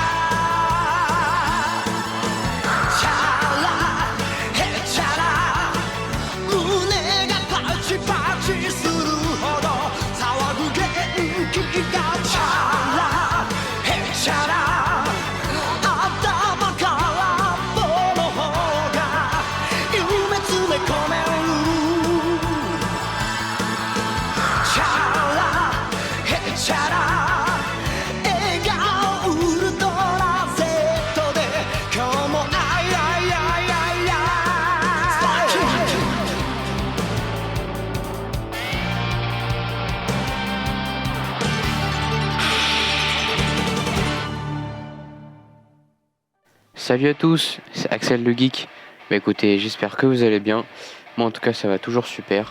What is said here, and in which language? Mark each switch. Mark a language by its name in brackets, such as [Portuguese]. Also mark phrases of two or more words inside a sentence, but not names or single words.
[Japanese] チャラヘチャラ胸がパチパチするほど騒ぐ元気がチャラヘチャラ頭から棒の方が夢詰め込めるチャラヘチャラ笑顔ウルトラ Z で今日もアイアイアイアイアイ [French] Salut à tous, c'est Axel le Geek. Écoutez, j'espère que vous allez bien. Moi en tout cas ça va toujours super.